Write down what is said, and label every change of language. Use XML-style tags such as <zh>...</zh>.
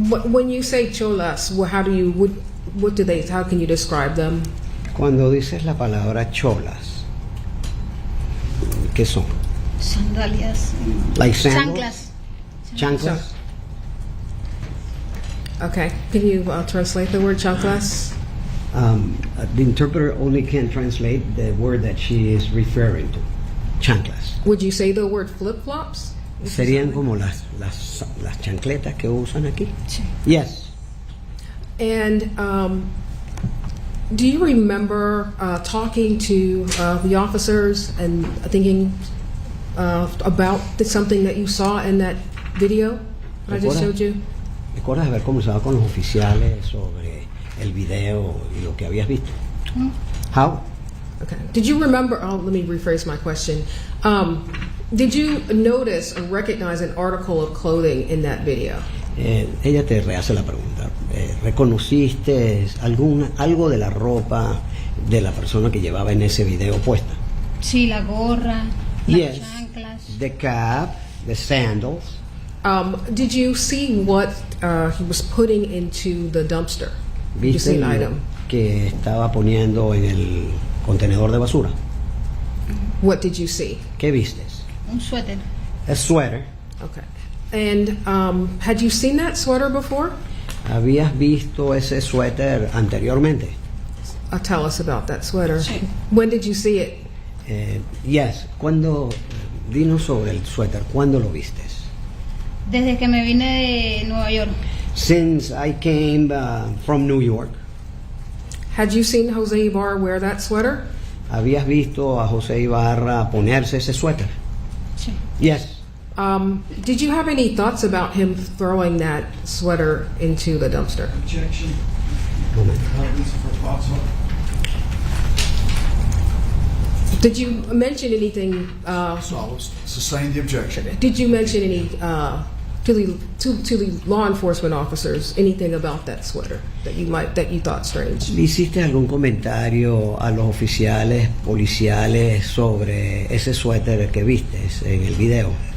<en>When you say cholas, how can you describe them?</en> <es>Cuando dices la palabra cholas, ¿qué son? Sandalias.</es> <en>Like sandals?</en> <es>Chanclas. Chanclas.</es> <en>Okay. Can you translate the word chanclas? The interpreter only can translate the word that she is referring to.</en> <es>Chanclas.</es> <en>Would you say the word flip-flops?</en> <es>Serían como las chancletas que usan aquí. Sí.</es> <en>Yes. And do you remember talking to the officers and thinking about something that you saw in that video that I just</en> <es>Recuerda-</es> <en>showed you?</en> <es>¿Recuerdas haber conversado con los oficiales sobre el video y lo que habías visto?</es> <en>How? Okay. Did you remember? Oh, let me rephrase my question. Did you notice or recognize an article of clothing in that video?</en> <es>Ella te rehace la pregunta. ¿Reconociste algo de la ropa de la persona que llevaba en ese video puesta? Sí, la gorra, las</es> <en>Yes.</en> <es>chanclas.</es> <en>The cap, the sandals. Did you see what he was putting into the dumpster? Did you see</en> <es>¿Viste</es> <en>an</en> <es>lo</es> <en>item?</en> <es>que estaba poniendo en el contenedor de basura?</es> <en>What did you see?</en> <es>¿Qué vistes? Un suéter.</es> <en>A sweater. Okay. And had you seen that sweater before?</en> <es>¿Habías visto ese suéter anteriormente?</es> <en>Tell us about that sweater.</en> <es>Sí.</es> <en>When did you see it? Yes.</en> <es>Dinos sobre el suéter. ¿Cuándo lo vistes? Desde que me vine de Nueva York.</es> <en>Since I came from New York. Had you seen Jose Ibarra wear that sweater?</en> <es>¿Habías visto a José Ibarra ponerse ese suéter? Sí.</es> <en>Yes. Did you have any thoughts about him throwing that sweater into the dumpster? Objection.</en> <es>Momento.</es> <en>Did you mention anything? So I'll sustain the objection. Did you mention any to the law enforcement officers anything about that sweater that you thought strange?</en> <es>¿Le hiciste algún comentario a los oficiales policiales sobre ese suéter que vistes en el video?</es>